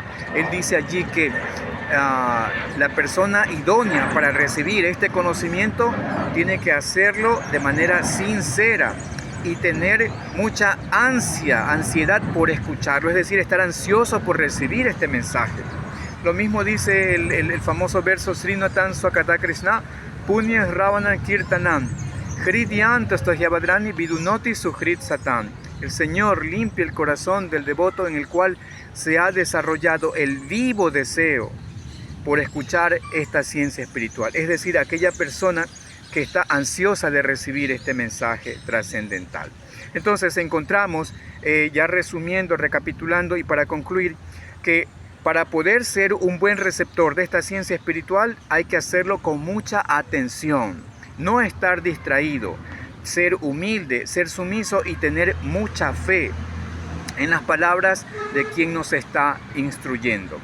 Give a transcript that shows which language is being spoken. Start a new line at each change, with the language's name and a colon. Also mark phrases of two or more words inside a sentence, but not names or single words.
Spanish: Él dice allí que la persona idónea para recibir este conocimiento tiene que hacerlo de manera sincera y tener mucha ansiedad por escucharlo, es decir, estar ansioso por recibir este mensaje. Lo mismo dice el famoso verso
Sanskrit: शृण्वतां स्वकथाः कृष्णः, पुण्यश्रवणकीर्तनः, हृद्यन्तःस्थोह्यभद्राणि विधुनोति सुहृत् सताम्.
Spanish: El Señor limpia el corazón del devoto en el cual se ha desarrollado el vivo deseo por escuchar esta ciencia espiritual. Es decir, aquella persona que está ansiosa de recibir este mensaje trascendental. Entonces encontramos, ya resumiendo, recapitulando y para concluir, que para poder ser un buen receptor de esta ciencia espiritual hay que hacerlo con mucha atención, no estar distraído, ser humilde, ser sumiso y tener mucha fe en las palabras de quien nos está instruyendo.